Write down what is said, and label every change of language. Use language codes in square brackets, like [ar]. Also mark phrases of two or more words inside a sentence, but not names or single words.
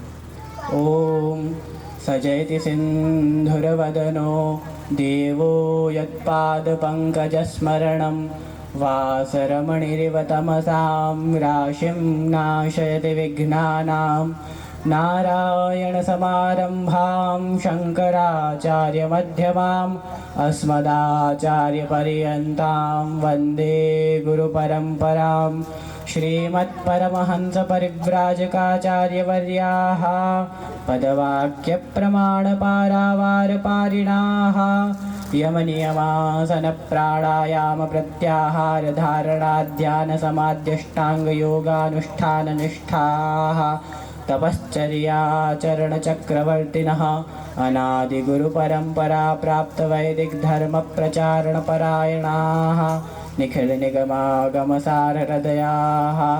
[sa] ઓમ સજયતિ સિંધુરવદનો દેવો યત્પાદપંકજસ્મરણમ વાસરમણિરિવ તમસાં રાશિં નાશયતિ વિઘ્નાનાં નારાયણ સમારંભાં શંકરાચાર્યમધ્યમાम् अस्मदाचार्यपर्यन्तां वन्दे गुरुपरम्परां. श्रीमत्परमहंसपरिव्राजकाचार्यवर्याः पदवाक्यप्रमाणपारावारपारिणाः यमनियमासनप्राणायामप्रत्याहारधारणाध्यानसमाध्यष्टाङ्गयोगानुष्ठाननिष्ठाः तपश्चर्याचरणचक्रवर्तिनः अनादिगुरुपरम्परा प्राप्तवैदिकधर्मप्रचारणपरायणाः निखिलनिगमागमसारहृदयाः